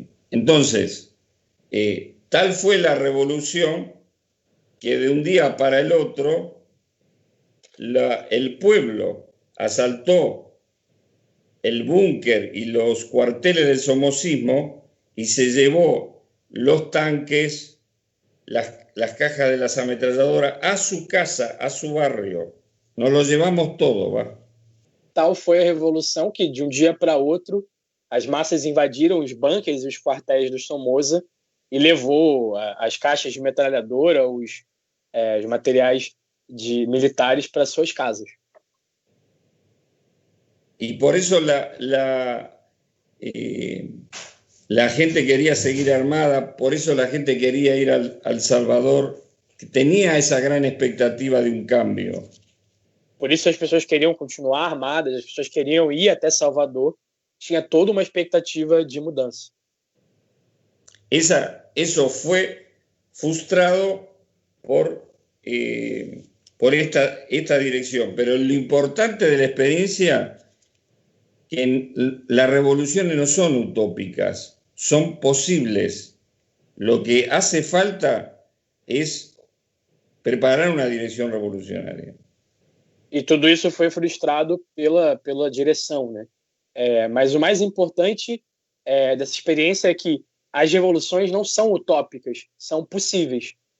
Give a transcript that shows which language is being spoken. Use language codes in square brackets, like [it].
[es] Entonces, tal fue la revolución que de un día para el otro el pueblo asaltó el búnker y los cuarteles del somosismo y se llevó los tanques, las cajas de las ametralladoras a su casa, a su barrio. Nos lo llevamos todo, ¿va? [pt] Tal foi a revolução que, de um dia para outro, as massas invadiram os bunkers e os quartéis do Somoza e levou as caixas de metralhadora, os materiais militares para suas casas. [es] Y por eso la gente quería seguir armada, por eso la gente quería ir al Salvador, que tenía esa gran expectativa de un cambio. [pt] por isso as pessoas queriam continuar armadas, as pessoas queriam ir até Salvador, tinha toda uma expectativa de mudança. [es] Eso fue frustrado por esta dirección. Pero lo importante de la experiencia que las revoluciones no son utópicas, son posibles. Lo que hace falta es preparar [pt] uma direção revolucionária. E tudo isso foi frustrado pela direção, né? Mas o mais importante dessa experiência é que as revoluções não são utópicas, são possíveis.